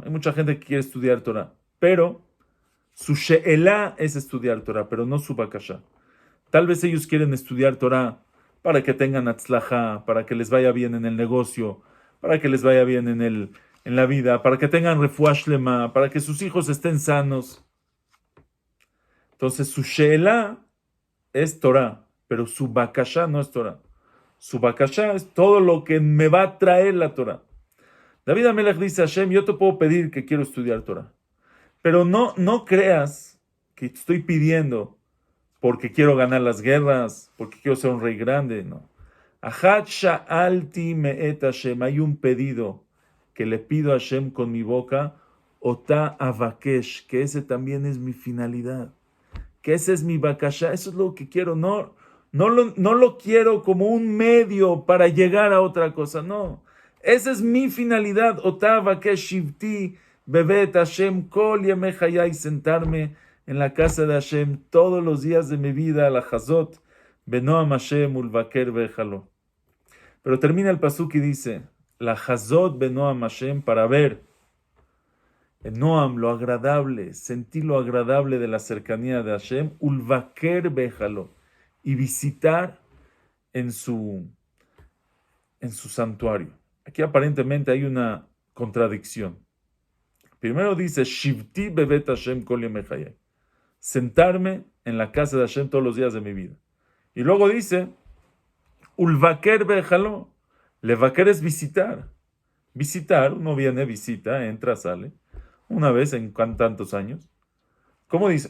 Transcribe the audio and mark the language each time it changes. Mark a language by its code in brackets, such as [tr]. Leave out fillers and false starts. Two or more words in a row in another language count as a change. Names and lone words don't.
[es] Hay mucha gente que quiere estudiar Torah. Pero su she'elah es estudiar Torah, pero no su bakashá. Tal vez ellos quieren estudiar Torah para que tengan atzlajá, para que les vaya bien en el negocio, para que les vaya bien en la vida, para que tengan [he] רפואה שלמה, [es] para que sus hijos estén sanos. Entonces su she'elá es Torah, pero su bakashá no es Torah. Su bakashá es todo lo que me va a traer la Torah. David Amelech dice a Hashem, yo te puedo pedir que quiero estudiar Torah, pero no creas que estoy pidiendo porque quiero ganar las guerras, porque quiero ser un rey grande, no. [he] אחת שאלתי מאת השם, [es] hay un pedido que le pido a Hashem con mi boca, [he] אותה אבקש, [es] que ese también es mi finalidad, que ese es mi bakashá, eso es lo que quiero, no lo quiero como un medio para llegar a otra cosa, no. Esa es mi finalidad, [he] אותה אבקש שבתי בבית השם כל ימי חיי, [es] sentarme en la casa de Hashem todos los días de mi vida, [he] לחזות בנועם השם ולבקר בהיכלו. [es] Pero termina el pasuk y dice, [he] לחזות בנועם השם, [es] para ver en Noam lo agradable, sentir lo agradable de la cercanía de Hashem, [he] ולבקר בהיכלו, [es] y visitar en su santuario. Aquí aparentemente hay una contradicción. Primero dice, [he] שבתי בבית השם כל ימי חיי, [es] sentarme en la casa de Hashem todos los días de mi vida. Y luego dice, [he] ולבקר בהיכלו, [es] levaker es visitar. Visitar, uno viene, visita, entra, sale, una vez en tantos años. ¿Cómo dice?